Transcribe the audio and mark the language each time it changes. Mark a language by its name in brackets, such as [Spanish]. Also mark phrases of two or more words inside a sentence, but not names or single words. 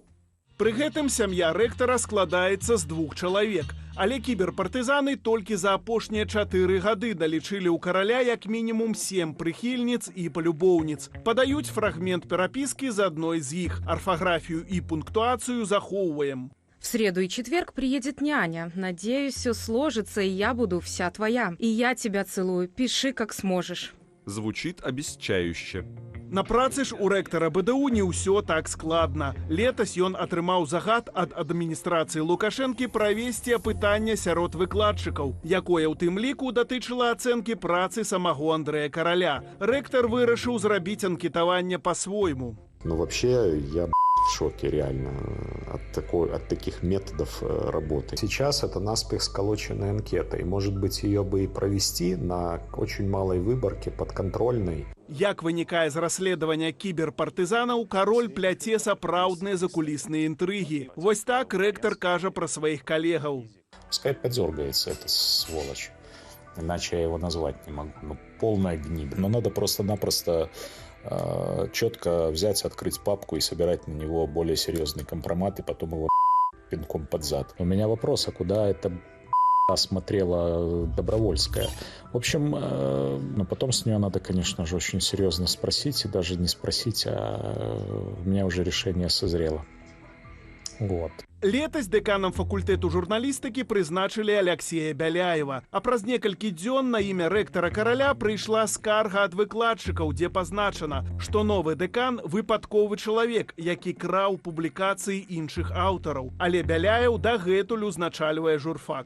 [Belarusian] Пры гэтым сям'я рэктара складаецца з 2 чалавек. Але кіберпартызаны толькі за апошнія 4 гады далічылі ў караля як мінімум 7 прыхільніц і палюбоўніц. Падаюць фрагмент перапіскі з адной з іх. Арфаграфію і пунктуацыю захоўваем. [Russian] В среду и четверг приедет няня. Надеюсь, все сложится, и я буду вся твоя. И я тебя целую. Пиши, как сможешь. Звучит обещающе. [Belarusian] На працы ж у рэктара БДУ не ўсё так складна. Летась ён атрымаў загад ад адміністрацыі Лукашэнкі правесці апытанне сярод выкладчыкаў, якое ў тым ліку датычыла ацэнкі працы самого Андрэя Караля. Рэктар вырашыў зрабіць анкетаванне па-свойму. [Russian] Ну вообще я в шоке реально от таких методов работы. Сейчас это наспех сколоченная анкета, и может быть ее бы и провести на очень малой выборке, подконтрольной. [Belarusian] Як вынікае з расследавання кіберпартызанаў, Кароль пляце сапраўдныя закулісныя інтрыгі. Вось так рэктар кажа пра сваіх калегаў. [Russian] Пускай подергается эта сволочь, иначе я его назвать не могу. Ну, полная гнида. Но надо просто-напросто четко взять, открыть папку и собирать на него более серьезный компромат, и потом его пинком под зад. У меня вопрос, а куда это смотрела Добровольская? В общем, но потом с нее надо, конечно же, очень серьезно спросить, и даже не спросить, а у меня уже решение созрело. Вот. [Belarusian] Летась дэканам факультэту журналістыкі прызначылі Алексея Бяляева. А праз некалькі дзён на імя рэктара Караля прыйшла скарга ад выкладчыкаў, дзе пазначана, што новы дэкан выпадковы чалавек, які краў публікацыі іншых аўтараў. Але Бяляеў дагэтуль узначальвае журфак.